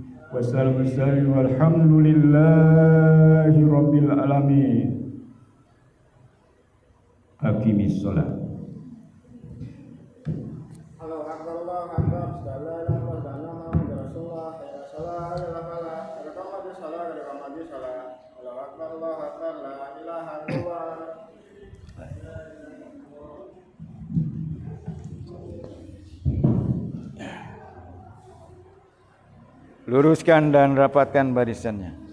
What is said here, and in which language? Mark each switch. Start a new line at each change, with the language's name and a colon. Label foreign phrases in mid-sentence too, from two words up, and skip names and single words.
Arabic: والسلام عليكم والحمد لله رب العالمين. أقم الصلاة. الله أكبر الله أكبر لا إله إلا الله محمد رسول الله حي على الصلاة حي على الفلاح, قد قامت الصلاة قد قامت الصلاة. الله أكبر لا إله إلا الله.
Indonesian: Luruskan dan rapatkan barisannya.